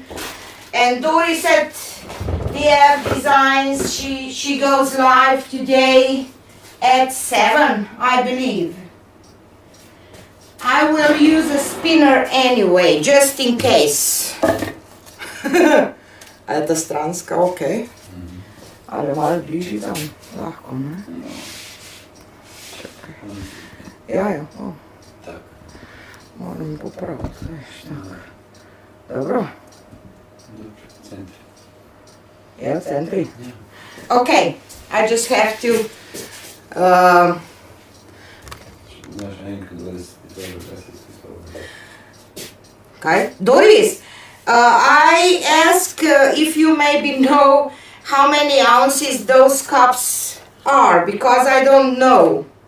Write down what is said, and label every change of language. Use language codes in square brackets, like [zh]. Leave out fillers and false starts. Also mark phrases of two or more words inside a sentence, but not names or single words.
[en] And Doris at DF Designs, she goes live today at 7, I believe. I will use a spinner anyway, just in case. [sl] A ta stranska, okej. Ale malo bliži tam, lahko, ne? Ja, o. Tak. Moram popraviti, veš, tako. Dobro? [pl] Dobrze, w centrum. [sl] Ja, v centri? Ja. [en] Okay, I just have to... [pl] Masz rękę, to jest dobrze. [en] Okay, Doris, I ask if you maybe know how many ounces those cups are, because I don't know.